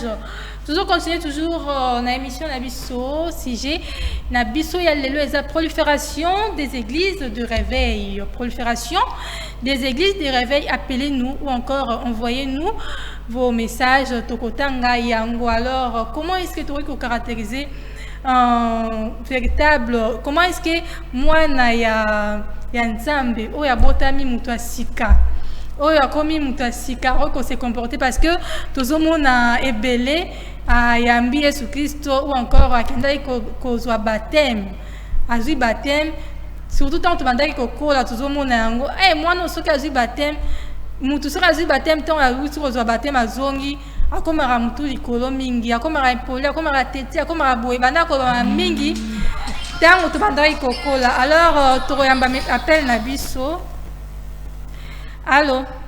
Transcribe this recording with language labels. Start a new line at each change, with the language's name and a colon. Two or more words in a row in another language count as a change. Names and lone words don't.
French: Toujours continuer toujours
Lingala: na émission Nabiso sujet Nabiso
French: il y a la prolifération des églises de réveil, prolifération des églises de réveil. Appelez-nous ou encore envoyez-nous vos messages
Lingala: tokotanga yango.
French: Alors comment est-ce que tu aurais caractériser un véritable, comment est-ce que moi
Lingala: na ya nzambe o ya botami mutu asika o ya komi mutu asika o
French: se comporter,
Lingala: parce que tozomona ebele ayambi Yesu Christo ou encore akendaki kozwa baptême, azwi baptême,
French: surtout tant
Lingala: tobandaki kokola tozomona yango mwana soki azwi baptême, mutu soki azwi baptême ntango awuti kozwa baptême azongi akomaka mutu likolo mingi, akomaka epoli, akomaka teti, akomaka boye, banda kolona mingi ntango tobandaki kokola. Alors tokoyamba appel na biso.
French: Allô?